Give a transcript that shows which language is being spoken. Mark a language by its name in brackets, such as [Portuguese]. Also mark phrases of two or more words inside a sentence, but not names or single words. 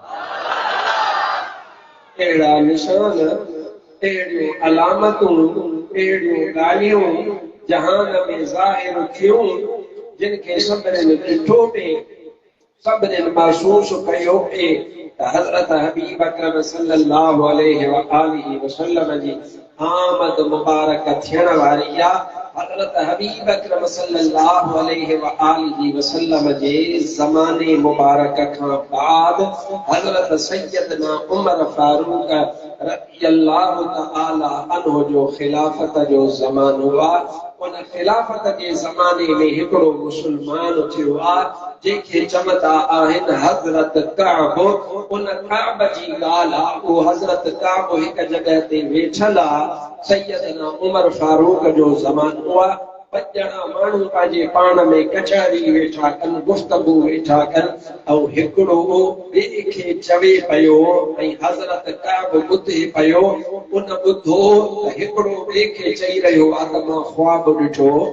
[Sindhi] अहिड़ा निशान अहिड़ियूं अलामतूं अहिड़ियूं ॻाल्हियूं जहान में ज़ाहिर थियूं जिनखे सभिनीनि ॾिठो पिए सभिनीनि महसूस कयो पिए त हज़रत हबीब अकरम [Arabic] صلى الله عليه وآله وسلم [Sindhi] जी आमद मुबारक थियण वारी आहे हज़रत हबीब अकरम [Arabic] صلى الله عليه وآله وسلم [Sindhi] जे ज़माने मुबारक खां बाद हज़रत सैयदना उमर फारूक [Arabic] رضي الله تعالى عنه [Sindhi] जो खिलाफत जो ज़मानो आहे उन खिलाफत जे ज़माने में हिकिड़ो मुस्लमान थियो आहे जंहिंखे चवंदा आहिनि हज़रत काब उन काब जी ॻाल्हि आहे उहो हज़रत काब हिकु जॻह ते वेठल आहे सैयदना उमर फारूक जो ज़मानो आहे ॿ ॼणा माण्हू पंहिंजे पाण में कचहरी वेठा कनि गुफ़्तगू वेठा कनि ऐं हिकिड़ो ॿिए खे चवे पियो ऐं हज़रत काब ॿुधे पियो उन ॿुधो त हिकिड़ो ॿिए खे चई रहियो आहे त मां ख्वाब ॾिठो